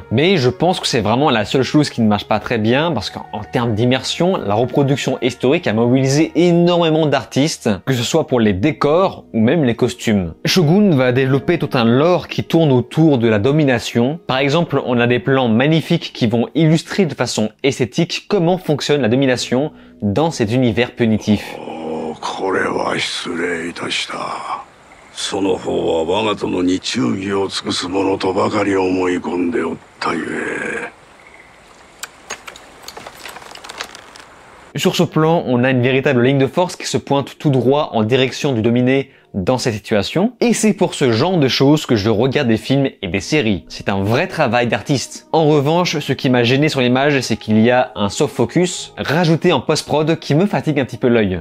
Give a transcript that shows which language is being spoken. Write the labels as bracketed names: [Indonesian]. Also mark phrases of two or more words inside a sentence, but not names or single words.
[French] Mais je pense que c'est vraiment la seule chose qui ne marche pas très bien, parce qu'en termes d'immersion, la reproduction historique a mobilisé énormément d'artistes, que ce soit pour les décors ou même les costumes. Shogun va développer tout un lore qui tourne autour de la domination. Par exemple, on a des plans magnifiques qui vont illustrer de façon esthétique comment fonctionne la domination dans cet univers punitif. [Japanese] その方は我が殿に忠義を尽くす者とばかり思い込んでおったゆえ。 [French] Sur ce plan, on a une véritable ligne de force qui se pointe tout droit en direction du dominé dans cette situation, et c'est pour ce genre de choses que je regarde des films et des séries. C'est un vrai travail d'artiste. En revanche, ce qui m'a gêné sur l'image, c'est qu'il y a un [English] soft focus [French] rajouté en post-prod qui me fatigue un petit peu l'œil.